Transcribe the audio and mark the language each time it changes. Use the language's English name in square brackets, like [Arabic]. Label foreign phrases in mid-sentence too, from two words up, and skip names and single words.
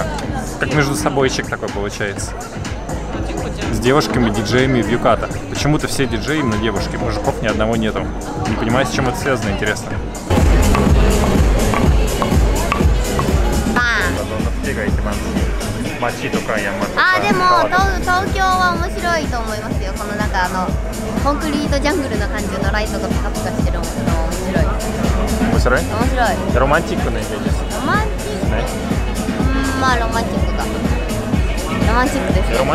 [Russian] Как между собойчик такой получается. С девушками-диджеями в юкатах. Почему-то все диджеи именно девушки, мужиков ни одного нету. Не понимаю, с чем это связано, интересно. А, [Japanese] でも東京は面白いと思いますよ。このなんかコンクリートジャングルな感じのライトがピカピカしてるの面白い。面白い？面白い。ロマンチックなイメージです。ロマンチック？まあロマンチックか。ロマンチックです。